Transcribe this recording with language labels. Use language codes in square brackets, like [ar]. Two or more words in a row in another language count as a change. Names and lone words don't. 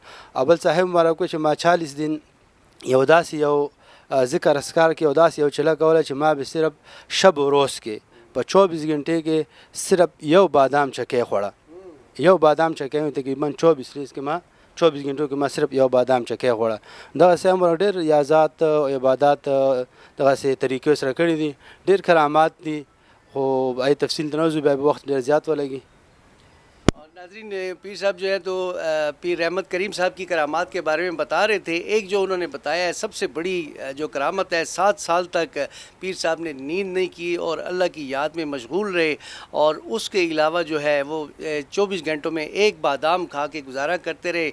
[ps] اول صاحب مبارک چې ما 40 دن یو داسې یو ذکر اسکار کې یو داسې یو چله کوله چې ما به صرف شب و روز کې په 24 غنټې کې صرف یو بادام چکې خوړه. یو بادام چکې تقریبا 24 ریز کې ما 24 غنټو کې ما صرف یو بادام چکې خوړه. دغه صاحب مبارک ډېر ریاضات او عبادات دغسې طریقې سره کړي دي، ډېر کرامات دي، خو ای تفصیل ته نه وځو، بیا به وخت ډېر زیات ولګي. [ur] ناظرین پیر صاحب جو ہے تو پیر رحمت کریم صاحب کی کرامات کے بارے میں بتا رہے تھے. ایک جو انہوں نے بتایا ہے سب سے بڑی جو کرامت ہے، 7 سال تک پیر صاحب نے نیند نہیں کی اور اللہ کی یاد میں مشغول رہے، اور اس کے علاوہ جو ہے وہ 24 گھنٹوں میں ایک بادام کھا کے گزارا کرتے رہے.